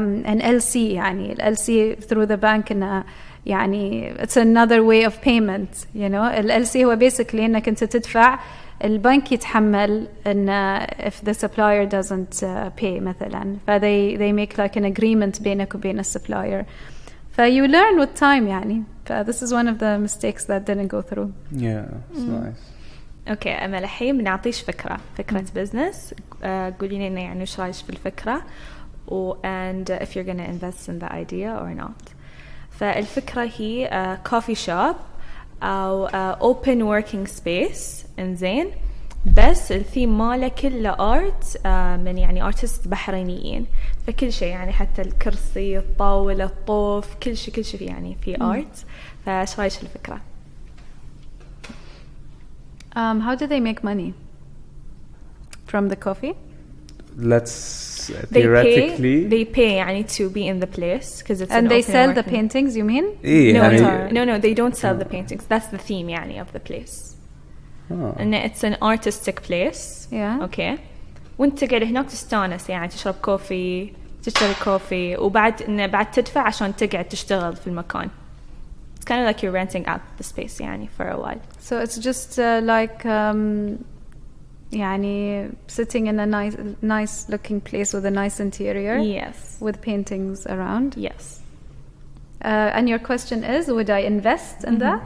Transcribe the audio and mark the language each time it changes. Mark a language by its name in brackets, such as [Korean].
[English] an LC [Arabic] يعني [English] LC through the bank [Arabic] إنه يعني [English] it's another way of payment you know LC [Arabic] هو [English] basically [Arabic] إنك أنت تدفع البنك يتحمل إن [English] if the supplier doesn't pay [Arabic] مثلا [English] they make like an agreement [Arabic] بينك وبين السبلاير [English] you learn with time يعني this is one of the mistakes that didn't go through. It's nice. [Arabic] Okay أمل الحين بنعطيش فكرة بزنس قولي لنا يعني وش رايك في الفكرة [English] and if you're gonna invest in the idea or not. [Arabic] فالفكرة هي coffee shop أو open working space إنزين بس الثيم ماله كله art من يعني artists بحرينيين فكل شيء يعني حتى الكرسي الطاولة الطوف كل شيء فيه يعني في art فايش رايك الفكرة؟ [English] How do they make money from the coffee? Let's theoretically they pay [Arabic] يعني [English] to be in the place because it's and they sell the market. paintings you mean no they don't sell the paintings, that's the theme [Arabic] يعني [English] of the place. and it's an artistic place. [Arabic] okay وانت تقعد هناك تستانس يعني تشرب كوفي تشتري كوفي وبعد إنه بعد تدفع عشان تقعد تشتغل في المكان. [English] It's kind of like you're renting out the space [Arabic] يعني [English] for a while. So it's just like [Arabic] يعني [English] sitting in a nice looking place with a nice interior. Yes. With paintings around. Yes. And your question is, would I invest in that?